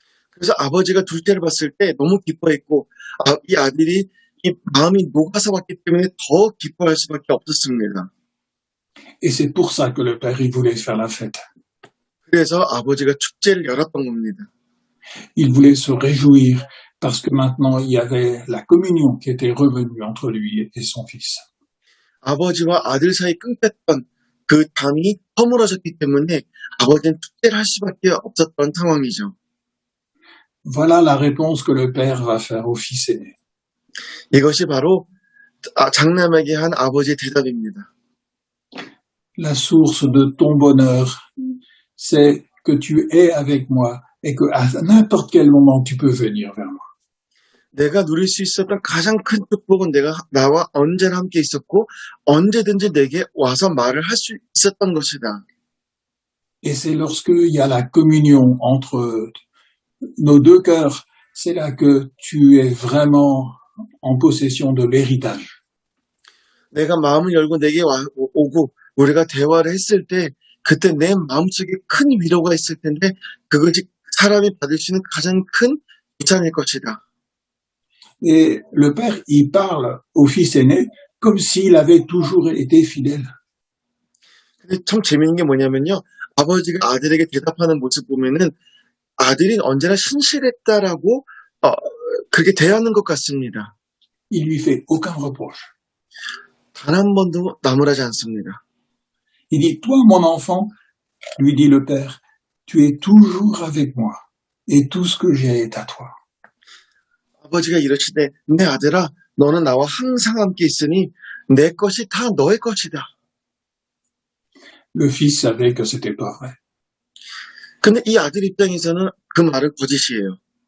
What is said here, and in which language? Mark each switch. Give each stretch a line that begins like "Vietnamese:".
Korean: 그래서 아버지가 둘째를 봤을 때 너무 기뻐했고 이 아들이 이 마음이 녹아서 왔기 때문에 더 기뻐할 수밖에 없었습니다.
French: Et c'est pour ça que le père, il voulait faire la fête.
Korean: 그래서 아버지가 축제를 열었던 겁니다.
French: Il voulait se réjouir parce que maintenant il y avait la communion qui était revenue entre lui et son fils.
Korean: 아버지와 아들 사이 끊겼던 그 담이 허물어졌기 때문에 아버지는 축제를 할 수밖에 없었던 상황이죠.
French: Voilà la réponse que le père va faire au fils aîné.
Korean: 이것이 바로 장남에게 한 아버지의 대답입니다.
French: La source de ton bonheur, c'est que tu es avec moi et que à n'importe quel moment tu peux venir vers moi.
Korean: 내가 누릴 수 있었던 가장 큰 축복은 내가 나와 언제나 함께 있었고 언제든지 내게 와서 말을 할 수 있었던 것이다.
French: Et c'est lorsqu'il y a la communion entre nos deux cœurs, c'est là que tu es vraiment en possession de l'héritage.
Korean: 내가 마음을 열고 내게 오고 우리가 대화를 했을 때 그때 내 마음속에 큰 위로가 있을 텐데 그것이 사람이 받을 수 있는 가장 큰 유산일 것이다.
French: Et le père, il parle au fils aîné comme s'il avait toujours été fidèle.
Korean: 근데 참 재밌는 게 뭐냐면요. 아버지가 아들에게 대답하는 모습 보면은 아들이 언제나 신실했다라고 그렇게 대하는 것 같습니다.
French: Il lui fait aucun reproche.
Korean: 단 한 번도 나무라지 않습니다.
French: Il dit, toi, mon enfant, lui dit le père, tu es toujours avec moi et tout ce que j'ai est à toi.
Korean: 아버지가 이러시되 내 아들아 너는 나와 항상 함께 있으니 내 것이 다 너의 것이다.
French: Le fils savait que c'était pas vrai
Korean: 근데 이 아들 입장에서는 그 말은 거짓이에요.